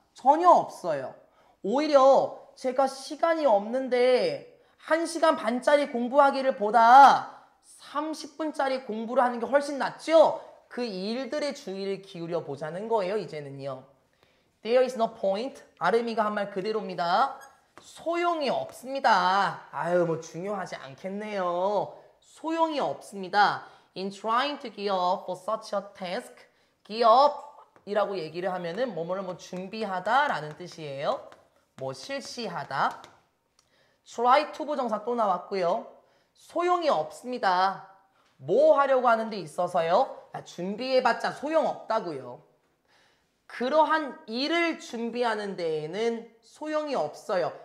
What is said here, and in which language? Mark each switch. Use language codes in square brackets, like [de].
[ko] 전혀 없어요. 오히려 제가 시간이 없는데 1시간 반짜리 공부하기를 보다 30분짜리 공부를 하는 게 훨씬 낫죠? 그 일들의 주의를 기울여 보자는 거예요, 이제는요. [en] There is no point. [ko] 아름이가 한 말 그대로입니다. 소용이 없습니다. 아유, 뭐 중요하지 않겠네요. 소용이 없습니다. [en] In trying to gear up for such a task. [ko] gear up이라고 얘기를 하면은 뭐뭐를 뭐 준비하다라는 뜻이에요. 뭐 실시하다. try to 부정사 또 나왔고요. 소용이 없습니다. 뭐 하려고 하는 데 있어서요? 준비해봤자 소용없다고요. 그러한 일을 준비하는 데에는 소용이 없어요.